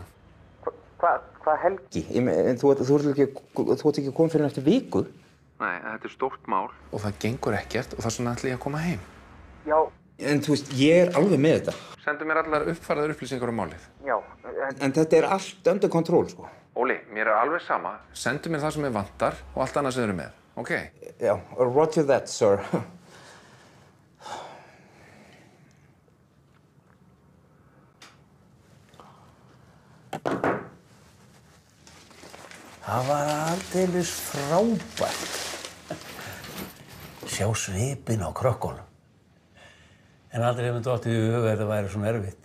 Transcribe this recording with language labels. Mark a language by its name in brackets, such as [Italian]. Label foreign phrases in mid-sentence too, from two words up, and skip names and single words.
[Icelandic] Hvað helgi? Þú ert ekki að koma fyrir eftir viku? Nei, þetta er stórt mál. Og það gengur ekkert og þess vegna ætla ég að koma heim. Já. En þú veist, ég er alveg með þetta. Sendu mér allar uppfærðar upplýsingar um málið. Já, en þetta er allt [English] under control, [Icelandic] sko. Óli, mér er alveg sama. Sendu mér það sem ég vantar og allt annað sem þið eru með, ok? Já, [English] roger that, sir. [Icelandic] Það var aldeilis frábært. Sjá svipinn á krökkunum. En aldrei hefði dottið í huga að þetta væri svona erfitt.